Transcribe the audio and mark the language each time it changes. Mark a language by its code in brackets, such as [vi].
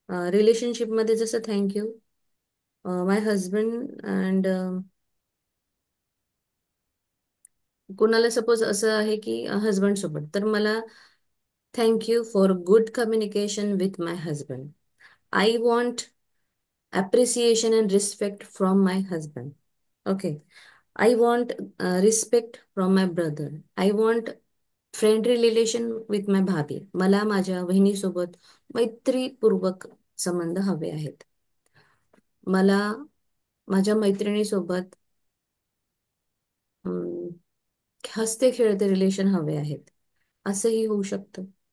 [en] relationship [mr] मध्ये जसं [en] thank you my husband and, [mr] कोणाला [en] suppose [mr] असं आहे की [en] husband [mr] सोबत, तर मला [en] Thank you for good communication with my husband. I want appreciation and respect from my husband. Okay. I want respect from my brother. I want friendly relation with my bhabhi. [mr] मला माझ्या बहिणीसोबत मैत्रीपूर्वक संबंध हवे आहेत. मला माझ्या मैत्रिणीसोबत अं, हसते खेळते रिलेशन हवे आहेत. असंही होऊ शकतं.